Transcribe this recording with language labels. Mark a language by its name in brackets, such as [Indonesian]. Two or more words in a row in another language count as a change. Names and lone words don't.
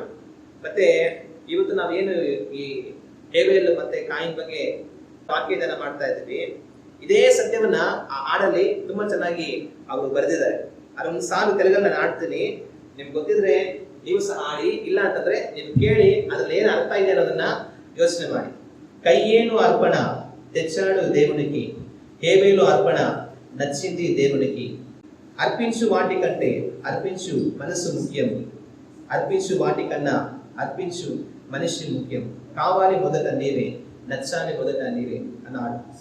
[Kannada] ಮತ್ತೆ ಇವತ್ತು ನಾವೇನು ಈ ಹೇಬೇಲ್ ಮತ್ತೆ ಕಾಯಿನ್ ಬಗ್ಗೆ ವಾಕ್ಯದಾನ ಮಾಡ್ತಾ ಇದ್ದೀವಿ, ಇದೇ ಸತ್ಯವನ್ನ ಆ ಹಾಡಲ್ಲಿ ತುಂಬಾ ಚೆನ್ನಾಗಿ ಅವರು ಬರೆದಿದ್ದಾರೆ. ಅದೊಂದು ಸಾಲು ತೆಲುಗಲ್ಲಿ ನಾನು ಹಾಡ್ತೀನಿ, ನಿಮ್ಗೆ ಗೊತ್ತಿದ್ರೆ ನೀವು ಸಹ ಹಾಡಿ, ಇಲ್ಲ ಅಂತಂದ್ರೆ ನೀವು ಕೇಳಿ ಅದ್ರಲ್ಲಿ ಏನು ಅರ್ಥ ಇದೆ ಅನ್ನೋದನ್ನ ಯೋಚನೆ ಮಾಡಿ. [Telugu] కయ్యేను అర్పణ తెచ్చాడు దేవునికి, హేబేలు అర్పణ నచ్చింది దేవునికి. అర్పించు వాటి కంటే అర్పించు మనసు ముఖ్యం, అర్పించు వాటి కన్నా అర్పించు మనిషి ముఖ్యం. కావాలి మొదట నీవే, నచ్చాలి మొదట నీవే అన్నాడు.